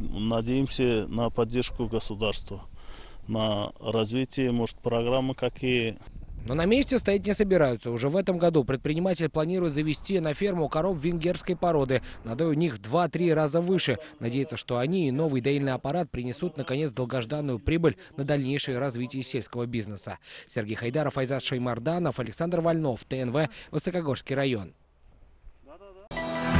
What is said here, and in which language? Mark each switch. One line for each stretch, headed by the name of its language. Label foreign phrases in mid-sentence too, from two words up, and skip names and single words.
Russian: Надеемся на поддержку государства, на развитие, может, программы какие. Но на месте стоять не собираются. Уже в этом году предприниматель планирует завести на ферму коров венгерской породы. Надой у них в 2-3 раза выше. Надеется, что они и новый доильный аппарат принесут, наконец, долгожданную прибыль на дальнейшее развитие сельского бизнеса. Сергей Хайдаров, Айзат Шаймарданов, Александр Вольнов, ТНВ, Высокогорский район.